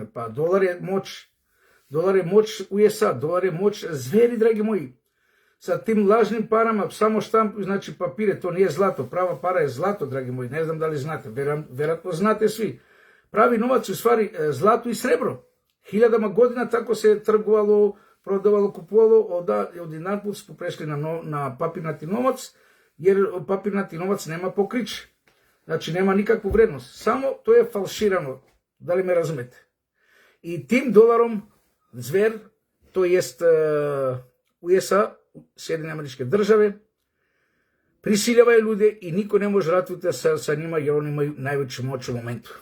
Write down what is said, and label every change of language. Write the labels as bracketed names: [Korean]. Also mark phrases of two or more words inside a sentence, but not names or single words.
[Serbian] Pa dolar je moć USA, dolar je moć zveri, dragi moji. Sa tim lažnim parama samo štampuju, znači papire, to nije zlato, prava para je zlato, dragi moji, ne znam da li znate, vjerojatno znate svi. Pravi novac je u stvari zlato i srebro. Hiljadama godina tako se trgovalo, [Macedonian] продавало, купувало, одинапут [Serbian] smo prešli na papirnati novac, jer papirnati novac nema pokriće. Znači, nema nikakvu vrednost. Samo to je falširano. Da li me razumete? I tim dolarom zver, to jest USA, Sjedinjene Američke Države, prisiljavaju ljude i niko ne može ratovati sa njima jer oni imaju najveću moć u momentu.